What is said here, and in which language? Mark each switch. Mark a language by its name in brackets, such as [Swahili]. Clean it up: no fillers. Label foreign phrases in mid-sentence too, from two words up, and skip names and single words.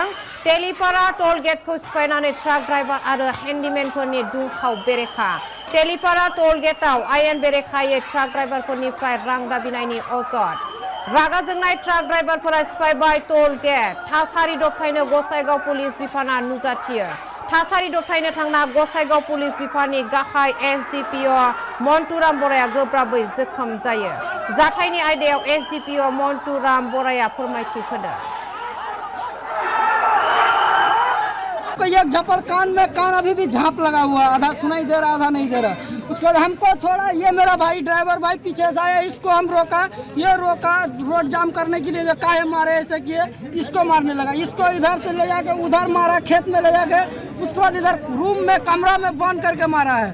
[Bodo] टेलिपारा [English] टोल गेटखौ [Bodo] सिफायनानै [English] ट्राक ड्राइभार [Bodo] आरो हेन्डिमेनफोरनि दुंहाव बेरेखा टेलिपारा [English] टोल गेटआव [Bodo] आयेन बेरेखायै [English] ट्राक ड्राइभारफोरनिफ्राय [Bodo] रां दाबिनायनि अजद रागा जोंनाय [English] ट्राक ड्राइभारफोरा [Bodo] सिफायबाय [English] टोल गेट [Bodo] थासारि दबथायनो गसाइगाव पुलिस बिफाना नुजाथियो। थासारि दबथायनो थांना गसाइगाव पुलिस बिफाननि गाहाय एसडिपिअ मन्टुराम बराया गोब्राबै जोखोम जायो। जाथायनि आयदायाव एसडिपिअ मन्टुराम बराया फोरमायथि होदों। [Hindi] एक झपर कान में कान अभी भी झांप लगा हुआ, आधा सुनाई दे रहा आधा नहीं दे रहा। उसके बाद हमको छोड़ा, ये मेरा भाई ड्राइवर भाई पीछे से आया, इसको हम रोका, ये रोका रोड जाम करने के लिए जो काहे मारे ऐसे किए, इसको मारने लगा, इसको इधर से ले जाके उधर मारा, खेत में ले जाके उसके बाद इधर रूम में कमरा में बंद करके मारा है।